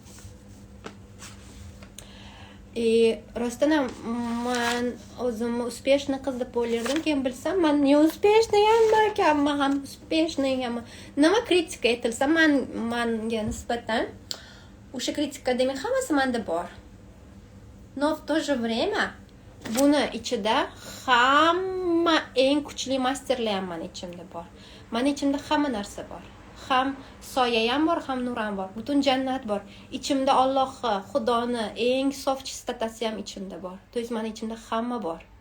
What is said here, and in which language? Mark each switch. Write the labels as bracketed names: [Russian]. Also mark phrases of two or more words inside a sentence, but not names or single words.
[Uzbek] Rostdan ham men o'zimni uspешный qiz deb o'ylardim, keyin bilsam men [Russian] не успешный [Uzbek] ekanman, ham uspешный ekanman. Nima kritika aytilsa, menga nisbatan o'sha kritika demak hammasi menda bor. [Russian] Но в то же время [Uzbek] buni ichida hamma eng kuchli masterlar ham men ichimda bor. Men ichimda hamma narsa bor. Ham soya ham bor, ham nur ham bor. Butun jannat bor. Ichimda Allohni, Xudoni eng sof chistotasi ham ichimda bor. [Russian] To есть [Uzbek] men ichimda hamma bor.